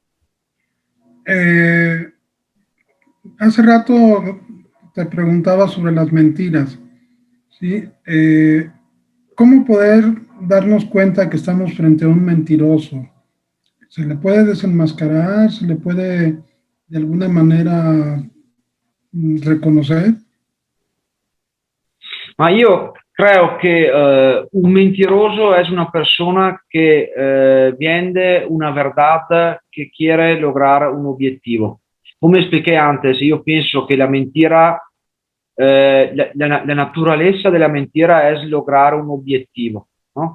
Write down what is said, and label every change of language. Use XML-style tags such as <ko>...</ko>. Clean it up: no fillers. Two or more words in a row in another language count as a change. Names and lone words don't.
<es>Hace rato te preguntaba sobre las mentiras, ¿sí? ¿Cómo poder darnos cuenta que estamos frente a un mentiroso? ¿Se le puede desenmascarar? ¿Se le puede de alguna manera reconocer?</es> <it>Ma io</it> <es>creo che un mentiroso es una persona que vende una verdad que quiere lograr un objetivo. Como expliqué antes, yo pienso que la mentira, la naturaleza de la mentira es lograr un objetivo, ¿no?</es>